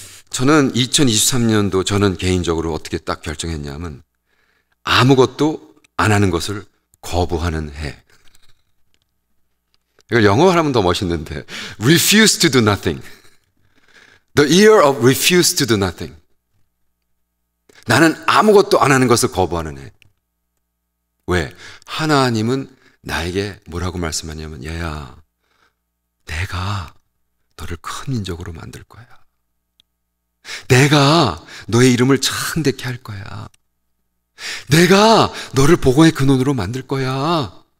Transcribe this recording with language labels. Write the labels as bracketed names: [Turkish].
[Korean] 저는 2023년도 저는 개인적으로 어떻게 딱 결정했냐면 아무것도 안 하는 것을 거부하는 해. 이걸 영어로 하면 더 멋있는데 [English] refuse to do nothing. The year of refuse to do nothing. [Korean] 나는 아무것도 안 하는 것을 거부하는 해. 왜? 하나님은 나에게 뭐라고 말씀하냐면 얘야, 내가 너를 큰 민족으로 만들 거야. 내가 너의 이름을 창대케 할 거야. 내가 너를 복음의 근원으로 만들 거야.